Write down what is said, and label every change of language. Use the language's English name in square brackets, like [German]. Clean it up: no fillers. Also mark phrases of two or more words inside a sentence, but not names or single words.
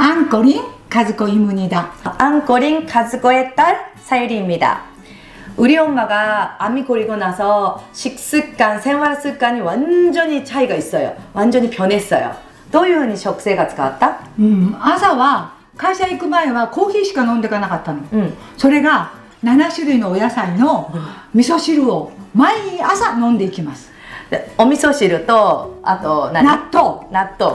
[Korean] 앙코린 가즈코 이문이다. 앙코린 가즈코의 딸 사유리입니다. 우리 엄마가 암이 걸리고 나서 식습관, 생활 습관이 완전히 차이가 있어요. 완전히 변했어요. [Japanese] どういうふうに食生活変わった？朝は会社行く前はコーヒーしか飲んでいかなかったの、それが7種類のお野菜の味噌汁を毎朝飲んでいきます。お味噌汁と、あと何？納豆、納豆、